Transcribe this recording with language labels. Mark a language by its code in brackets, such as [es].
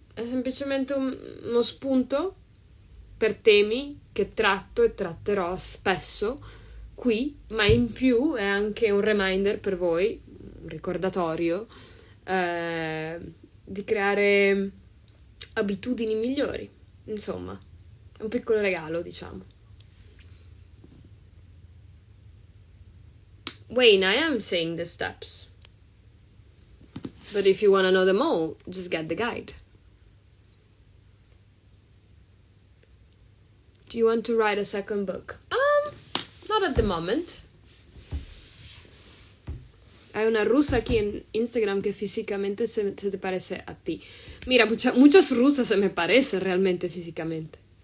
[it] È semplicemente uno spunto per temi che tratto e tratterò spesso qui, ma in più è anche un reminder per voi, un ricordatorio di creare abitudini migliori. Insomma, è un piccolo regalo, diciamo. [en] Wayne, I am saying the steps. But if you want to know them all, just get the guide. Do you want to write a second book? Not at the moment. [es] Hay una rusa aquí en Instagram que físicamente se te parece a ti. Mira, muchas rusas se me parecen realmente físicamente.